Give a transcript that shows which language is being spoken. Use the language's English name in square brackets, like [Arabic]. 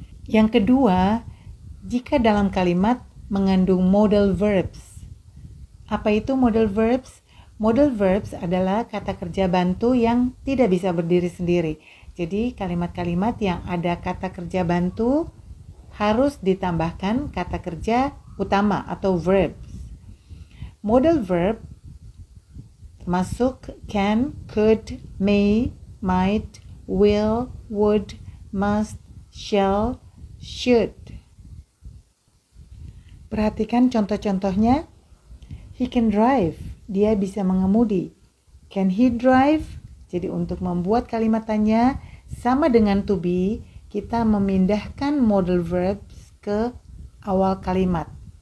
[Indonesian] Yang kedua, jika dalam kalimat mengandung modal verbs. Apa itu modal verbs? Modal verbs adalah kata kerja bantu yang tidak bisa berdiri sendiri. Jadi kalimat-kalimat yang ada kata kerja bantu harus ditambahkan kata kerja utama atau verbs. Modal verb termasuk can, could, may, might, will, would, must, shall, should. Perhatikan contoh-contohnya. [English] He can drive. [Indonesian] Dia bisa mengemudi. [English] Can he drive? [Indonesian] Jadi untuk membuat kalimat tanya sama dengan to be, kita memindahkan modal verbs ke awal kalimat.